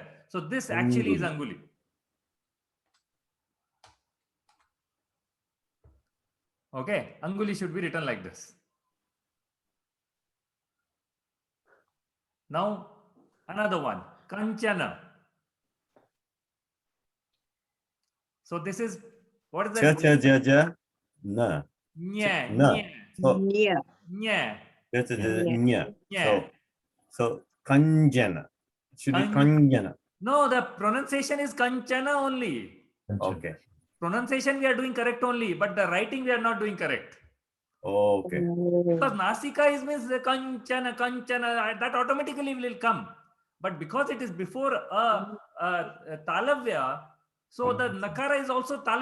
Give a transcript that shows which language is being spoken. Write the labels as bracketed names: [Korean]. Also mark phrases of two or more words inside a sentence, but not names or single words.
[English] So this actually is Anguli. Okay, Anguli should be written like this. Now, another one, Kanchana. So this is, what is that? Cha, na. Nya, Na. nya. So, Yeah. Nya. Nya. So kanjana. Should be kanjana. No, the pronunciation is Kanchana only. Okay. Pronunciation we are doing correct only, but the writing we are not doing correct. Okay. Because Nasika is means Kanchana, that automatically will come. But because it is before Talavya, so the Nakara is also Talavya.